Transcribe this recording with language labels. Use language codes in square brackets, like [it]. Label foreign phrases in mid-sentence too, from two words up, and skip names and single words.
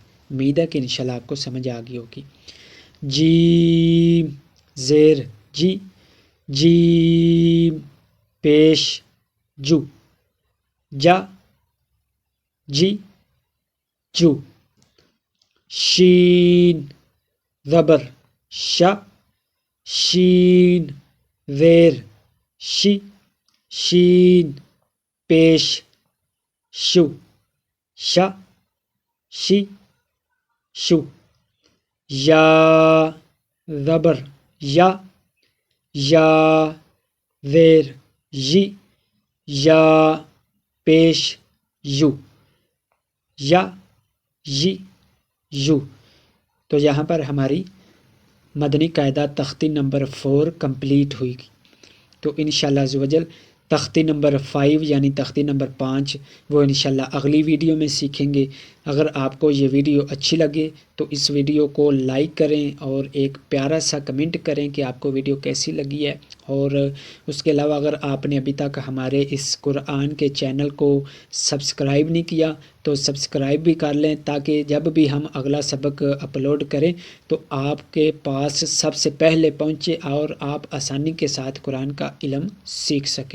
[ur] امید ہے کہ انشاءاللہ آپ کو سمجھ آ گئی ہوگی۔ جیم زیر جی، جیم پیش جو، جا جی جو، شین زبر شا، شین زیر شی، شین پیش شو، شا شی شو، یا زبر یا، یا زیر یی، یا پیش یو، یا یی یو۔ تو یہاں پر ہماری مدنی قاعدہ تختی نمبر 4 کمپلیٹ ہوئی گی۔ تو انشاءاللہ [ar] عز و جل [ur] تختی نمبر 5 یعنی تختی نمبر 5 وہ انشاءاللہ اگلی ویڈیو میں سیکھیں گے۔ اگر آپ کو یہ ویڈیو اچھی لگے تو اس ویڈیو کو لائک کریں اور ایک پیارا سا کمنٹ کریں کہ آپ کو ویڈیو کیسی لگی ہے، اور اس کے علاوہ اگر آپ نے ابھی تک ہمارے اس قرآن کے چینل کو سبسکرائب نہیں کیا تو سبسکرائب بھی کر لیں، تاکہ جب بھی ہم اگلا سبق اپلوڈ کریں تو آپ کے پاس سب سے پہلے پہنچے اور آپ آسانی کے ساتھ قرآن کا علم سیکھ سکیں۔